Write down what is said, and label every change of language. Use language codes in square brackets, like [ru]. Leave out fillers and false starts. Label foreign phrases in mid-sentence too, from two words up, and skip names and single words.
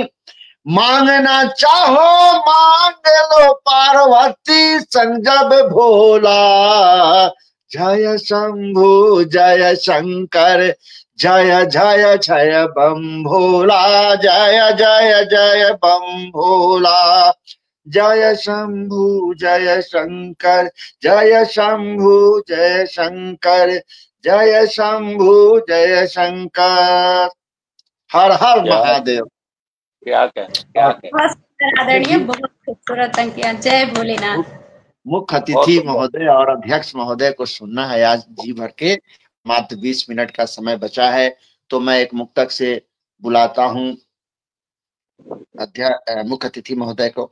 [hi] मांगना चाहो मांग लो पार्वती संग जब भोला, जय शंभु जय शंकर, जय जय जय बम भोला, जय जय जय बम भोला। जय शंभु जय शंकर, जय शंभु जय शंकर, जय शंभु जय शंकर। हर हर महादेव। क्या आदरणीय, बहुत खूबसूरत अंकिया। जय भोलेनाथ। मुख्य अतिथि महोदय और अध्यक्ष महोदय को सुनना है आज जी भर के। मात्र 20 मिनट का समय बचा है, तो मैं एक मुक्तक से बुलाता हूँ मुख्य अतिथि महोदय को।